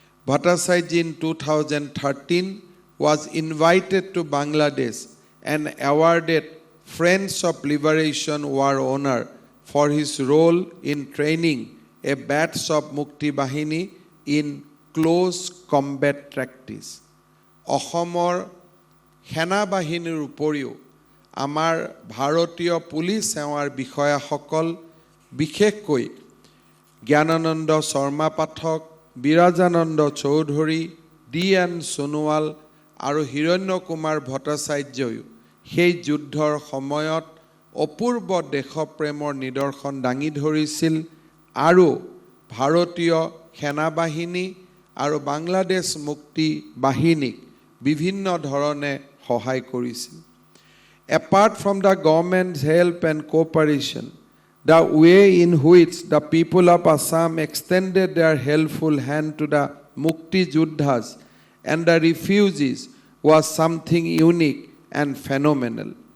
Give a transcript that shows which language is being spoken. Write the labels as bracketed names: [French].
[English] Bhattacharya in 2013 was invited to Bangladesh and awarded Friends of Liberation War honor for his role in training a batch of Mukti Bahini in close combat practice. [Assamese] অসমৰ সেনাবাহিনীৰ উপৰিও আমাৰ ভাৰতীয় police সেৱাৰ বিষয়াসকল, বিশেষকৈ জ্ঞানানন্দ শৰ্মা পাঠক, বিৰাজানন্দ Choudhury, D.N. Sonowal আৰু হিৰণ্যকুমাৰ ভট্টাচাৰ্যয়ো সেই যুদ্ধৰ সময়ত অপূৰ্ব দেশপ্ৰেমৰ নিদৰ্শন দাঙি ধৰিছিল আৰু ভাৰতীয় সেনাবাহিনী আৰু বাংলাদেশ মুক্তি বাহিনীক বিভিন্ন ধৰণে সহায় কৰিছিল। [English] Apart from the government's help and cooperation, the way in which the people of Assam extended their helpful hand to the Mukti Juddhas and the refugees was something unique and phenomenal.